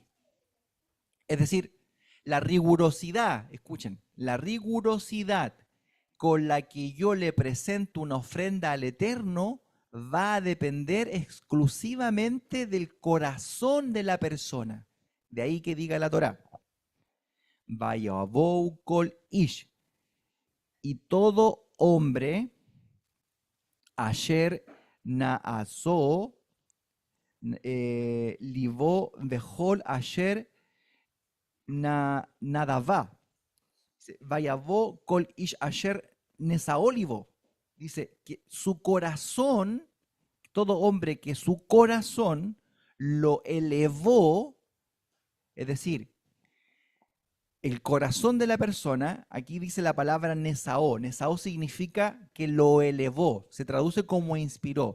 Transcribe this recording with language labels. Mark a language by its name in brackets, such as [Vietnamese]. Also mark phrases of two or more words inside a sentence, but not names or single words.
[Spanish] Es decir, la rigurosidad, escuchen, la rigurosidad con la que yo le presento una ofrenda al Eterno va a depender exclusivamente del corazón de la persona. De ahí que diga la Torá, [Hebrew] ויבאו כל איש, [Spanish] y todo hombre, [Hebrew] אשר נשאו, לבו וכל אשר נדבה. ויבאו כל איש אשר נשאו לבו. [Spanish] Dice que su corazón, todo hombre que su corazón lo elevó, es decir, el corazón de la persona, aquí dice la palabra Nesao. Nesao significa que lo elevó, se traduce como inspiró.